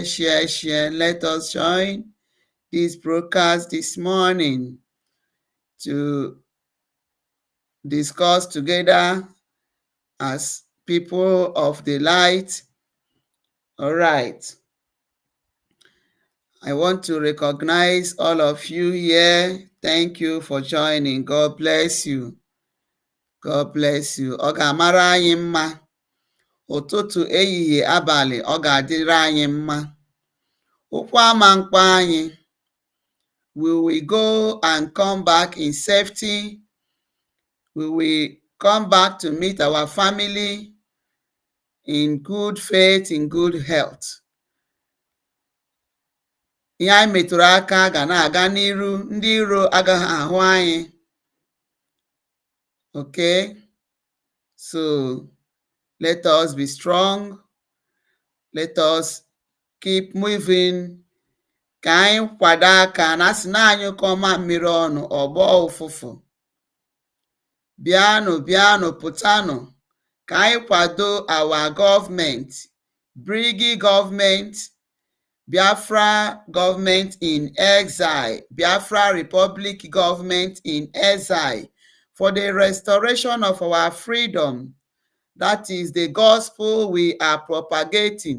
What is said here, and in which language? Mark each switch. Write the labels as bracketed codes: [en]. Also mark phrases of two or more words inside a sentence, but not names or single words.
[en] Let us join this broadcast this morning to discuss together as people of the light. All right. I want to recognize all of you here. Thank you for joining. God bless you. God bless you. [ig] Ọ ga-amara anyị mma. Ụtụtụ, ehihie, abalị, ọ ga-adịrị anyị mma. Ụkwụ ama mkpa anyị. [en] We will go and come back in safety. We will come back to meet our family in good faith, in good health. [ig] Ihe anyị metụrụ aka ga na-aga n'iru, ndị iro agaghị ahụ anyị. [en] Okay? So let us be strong. Let us keep moving. [ig] Ka anyị kwado aka na asị na anyị kọma mmiri ọnụ ọgbọ ụfụfụ. Bịanụ pụtanụ ka anyị kwado [en] our government, BRGIE government, Biafra government in exile, Biafra Republic government in exile, for the restoration of our freedom. That is the gospel we are propagating.